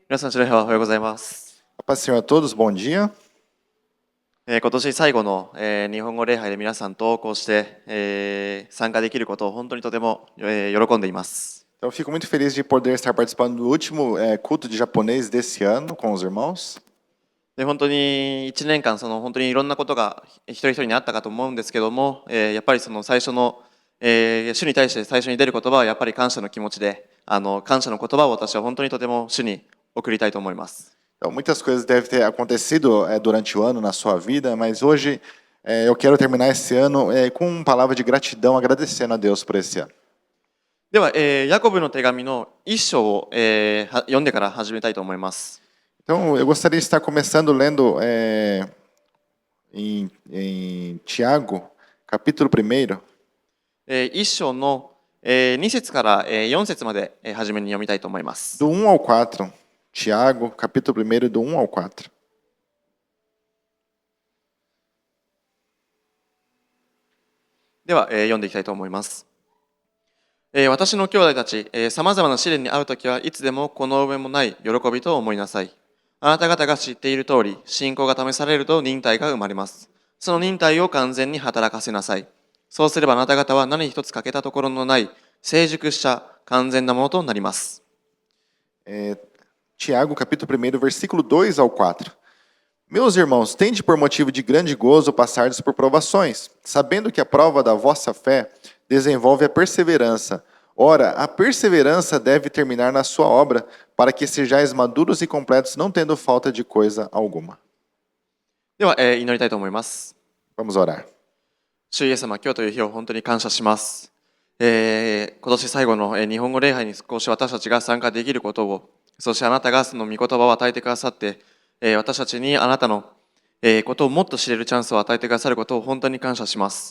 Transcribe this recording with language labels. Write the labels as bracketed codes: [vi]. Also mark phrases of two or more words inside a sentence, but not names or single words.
[ja] 皆さん、白いおはようございます。 [pt] A paz do Senhor a todos, bom dia. [ja] 今年最後の、日本語礼拝で皆さんとこうして、参加できることを本当にとても、喜んでいます。 [pt] Então, eu fico muito feliz de poder estar participando do último culto de japonês desse ano com os irmãos. [ja] で本当に1年間本当にいろんなことが一人一人にあったかと思うんですけども、やっぱりその最初の、主に対して最初に出る言葉はやっぱり感謝の気持ちで、感謝の言葉を私は本当にとても主に送りたいと思います。 [pt] Então, muitas coisas devem ter acontecido durante o ano na sua vida, mas hoje eu quero terminar esse ano com palavra de gratidão, agradecendo a Deus por esse ano. [ja] では、ヤコブの手紙の一章を、読んでから始めたいと思います。 [pt] Então, eu gostaria de estar começando lendo em Tiago, capítulo 1. [ja] 一章の2節から4節まで初めに読みたいと思います。 [pt] Do 1 ao 4. Tiago, capítulo 1, do 1 ao 4. [ja] では、読んでいきたいと思います。私の兄弟たち、さまざまな試練に遭うときはいつでもこの上もない喜びと思いなさい。あなた方が知っている通り、信仰が試されると忍耐が生まれます。その忍耐を完全に働かせなさい。そうすればあなた方は何一つ欠けたところのない成熟した完全なものとなります。 [pt] Tiago, capítulo 1, versículo 2 ao 4. Meus irmãos, tende por motivo de grande gozo passardes por provações, sabendo que a prova da vossa fé desenvolve a perseverança. Ora, a perseverança deve terminar na sua obra, para que sejais maduros e completos, não tendo falta de coisa alguma. [ja] では、祈りたいと思います。 [pt] Vamos orar. [ja] 主イエス様、今日という日を本当に感謝します。今年最後の日本語礼拝に少し私たちが参加できることを、そしてあなたがその御言葉を与えてくださって、私たちにあなたのことをもっと知れるチャンスを与えてくださることを本当に感謝します。